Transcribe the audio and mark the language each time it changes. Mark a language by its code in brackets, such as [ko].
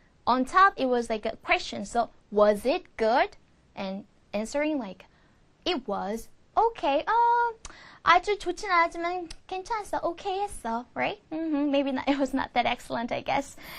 [en] On top, it was a question. So, was it good? And answering It was okay. [ko] 아주 좋진 않았지만 괜찮았어. [en] Okay [ko] 했어. [en] Right? Maybe not, it was not that excellent, I guess.